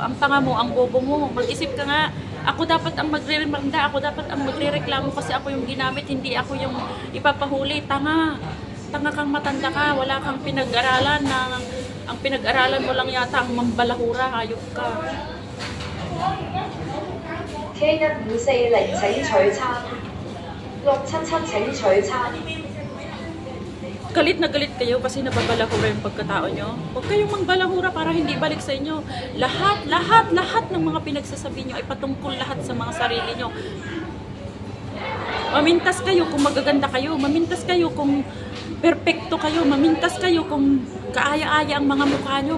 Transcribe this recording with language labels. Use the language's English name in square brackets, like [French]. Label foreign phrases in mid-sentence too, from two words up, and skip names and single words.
[Filipino] Ang tanga mo, ang bobo mo, mag-isip ka nga. Ako dapat ang magre-remanda, ako dapat ang magre-reklamo kasi ako yung ginamit, hindi ako yung ipapahuli. Tanga kang matanda ka, wala kang pinag-aralan na, ang pinag-aralan mo lang yata ang mambalahura, hayop ka. [Chinese] T1540請取餐，677請取餐。 [Filipino] Galit na galit kayo kasi nababalahura yung pagkatao nyo. Huwag kayong mangbalahura para hindi balik sa inyo. Lahat ng mga pinagsasabi nyo ay patungkol lahat sa mga sarili nyo. Mamintas kayo kung magaganda kayo. Mamintas kayo kung perpekto kayo. Mamintas kayo kung kaaya-aya ang mga mukha nyo.